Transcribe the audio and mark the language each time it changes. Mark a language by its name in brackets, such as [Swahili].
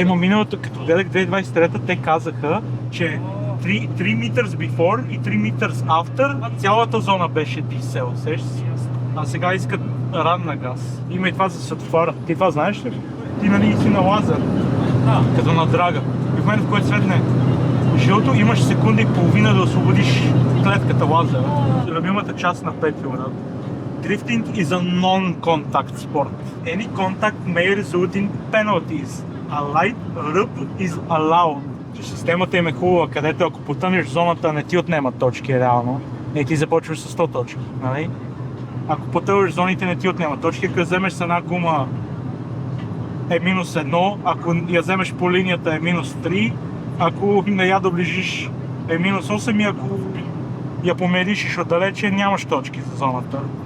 [Bulgarian] Миналото, като гледах 2023, те казаха, че [English] 3 meters before [Bulgarian] и [English] 3 meters after [Bulgarian] цялата зона беше дисел, сещаш си? А сега искат ранна газ. Има и това за светофара. Ти това знаеш ли? Ти нали си на лазер, като на драга. И в момента, в който светне жълто, имаш секунда и половина да освободиш клетката лазера. Любимата част на Петю, брат. [English] Drifting is a non-contact sport. Any contact may result in penalties. A light rub is allowed. [Bulgarian] Системата им е хубава, където ако потънеш в зоната, не ти отнемат точки реално. И ти започваш с 100 точки, нали? Ако потъваш в зоните, не ти отнемат точки. Ако вземеш с една гума е минус 1, ако я вземеш по линията е минус 3, ако не я доближиш е минус 8 и ако я помериш отдалече, нямаш точки за зоната.